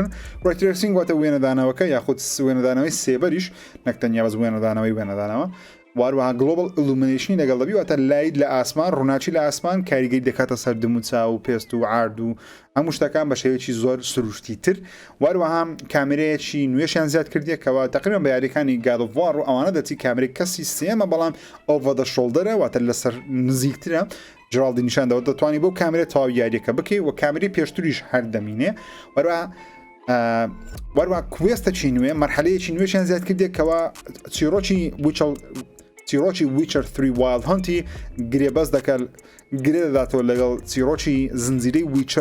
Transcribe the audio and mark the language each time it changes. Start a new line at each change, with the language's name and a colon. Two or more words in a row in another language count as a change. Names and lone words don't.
English: ray tracing
Central Kurdish: واتە وێنەدانەوەکە یاخود وێنەدانەوەی سێبەریش نەکتەنیا بەس وێنەدانەوەی واروها
English: global illumination
Central Kurdish: لەگەڵ دەبی واتە لایت لە ئاسمان ڕووناچی لە ئاسمان کاریگەری دەکاتە سەر دم و چاو و پێست و عارد و هەموو شتەکان بە شێوەیەکی زۆر سروشتی تر واروها کامێرەیەکی نوێشیان زیاد کردیەکەوە تقریبا بە یاریەکانی God of War و ئەوانە دەچی کامێرەی کەسی سێمە بەڵام
English: over the shoulder
Central Kurdish: واتە لەسەر نزیکترە جرالدی نیشاندەوە دەتوانانی بۆ کامێرە تەواو یاریەکە بکەی و کامێرەی پێشتریش هەر دەمینێ واروها کوێستەکی نوێ مەرحەلەیەکی نوێشیان زیاد کردێکەوە چیرۆکی ویچەر 3 Wild Huntی گرێبەست دەکات گرێ دەداتەوە لەگەڵ چیرۆکی زنجیرەی ویچەر